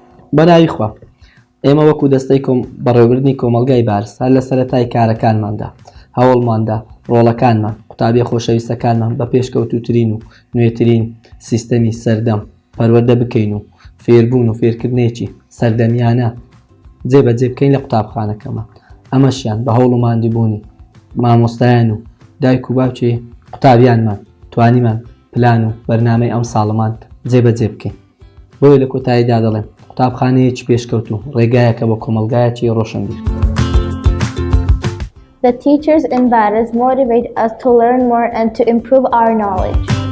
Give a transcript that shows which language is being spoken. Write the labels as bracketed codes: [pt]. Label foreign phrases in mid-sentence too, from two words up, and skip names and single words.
[ckb] بەناویخوا ئێمە وەکو دەستەی بەڕێوەبردننی کۆمەلگای بارس هەر لە سەرەتای کارەکانماندا هەوڵماندا ڕۆڵەکانمان قوتابیە خۆشەویستەکانمان بە پێشکەوتووترین و نوێترین سیستەمی سەردەم پەروەردە بکەین و فێربوون و فێرکردنێکی سەردەمیانە جێبەجێ بکەین لە قوتابخانەکەمان. ئەمەشیان بە هەوڵ و ماندووبوونی مامۆستایان و دایک و باوکی قوتابیانمان توانیمان پلان و بەرنامەی ئەم ساڵمان جێبەجێ بکەین. بۆیە لە کۆتاییدا دەڵێن قوتابخانەیەکی پێشکەوت و ڕێگایەکە بە کۆمەلگایەکی ڕۆشنبیر. [en] The teachers in Baras motivate us to learn more and to improve our knowledge.